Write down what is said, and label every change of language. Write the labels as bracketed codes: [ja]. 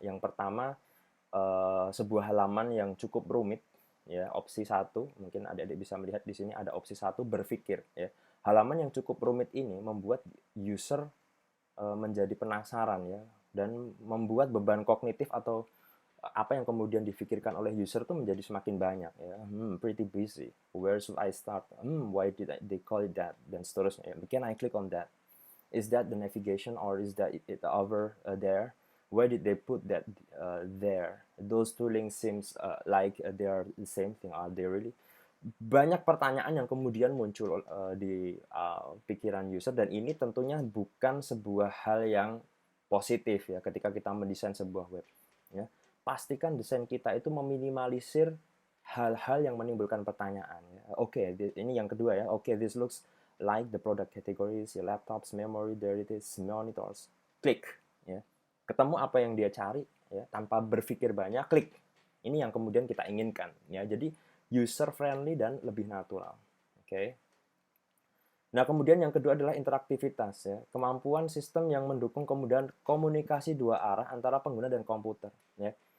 [id] Yang pertama sebuah halaman yang cukup rumit ya, opsi 1, mungkin adik-adik bisa melihat di sini ada opsi 1, berpikir ya. Halaman yang cukup rumit ini membuat user menjadi penasaran ya, dan membuat beban kognitif atau apa yang kemudian difikirkan oleh user itu menjadi semakin banyak ya. [en] Pretty busy. Where should I start? Why did they call it that? [id] Dan seterusnya. [en] Can I click on that? Is that the navigation or is that it over there? Why did they put that there? Those two links seems like they are the same thing. Are they really? [id] Banyak pertanyaan yang kemudian muncul di pikiran user, dan ini tentunya bukan sebuah hal yang positif ya ketika kita mendesain sebuah web ya. Pastikan desain kita itu meminimalisir hal-hal yang menimbulkan pertanyaan ya. Oke, ini yang kedua ya. [en] Oke, this looks like the product categories, your laptops, memory, there it is, monitors. [id] Klik ya. Ketemu apa yang dia cari ya, tanpa berpikir banyak, klik. Ini yang kemudian kita inginkan ya. Jadi user friendly dan lebih natural. Oke. Nah, kemudian yang kedua adalah interaktivitas ya. Kemampuan sistem yang mendukung kemudian komunikasi dua arah antara pengguna dan komputer ya.